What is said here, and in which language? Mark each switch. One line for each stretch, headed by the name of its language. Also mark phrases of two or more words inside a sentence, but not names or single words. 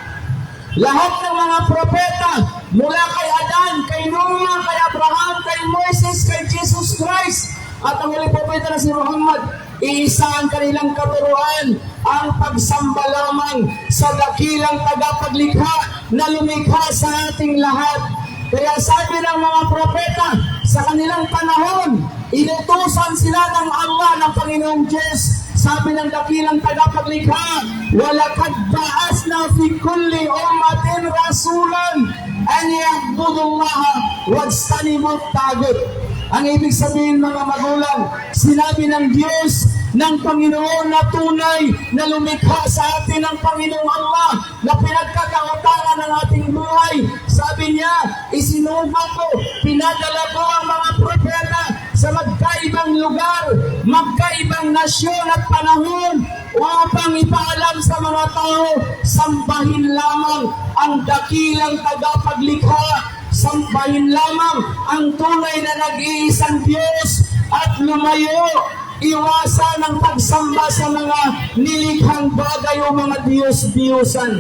Filipino: Lahat ng mga propeta, mula kay Adan, kay Noah, kay Abraham, kay Moses, kay Jesus Christ, at ang huling propeta na si Muhammad, iisa ang kanilang katuruan, ang pagsamba lamang sa dakilang tagapaglikha na lumikha sa ating lahat. Kaya sabi ng mga propeta, sa kanilang panahon, inutusan sila ng Allah, ng Panginoong Diyos. Sabi ng dakilang tagapaglikha,
Arabic: وَلَقَدْ بَعَثْنَا فِي كُلِّ أُمَّةٍ رَسُولًا أَنْ يَعْبُدُوا اللَّهَ وَاجْتَنِبُوا الطَّاغُوتَ.
Filipino: Ang ibig sabihin mga magulang, sinabi ng Diyos, ng Panginoon na tunay na lumikha sa atin ng Panginoong Allah na pinagkakautangan ng ating buhay. Sabi niya, isinugo ko, pinadala ko ang mga propeta sa magkaibang lugar, magkaibang nasyon at panahon upang ipaalam sa mga tao, sambahin lamang ang dakilang tagapaglikha, sambahin lamang ang tunay na nag-iisang Diyos at lumayo, iwasan ang pagsamba sa mga nilikhang bagay o mga Diyos-Diyosan.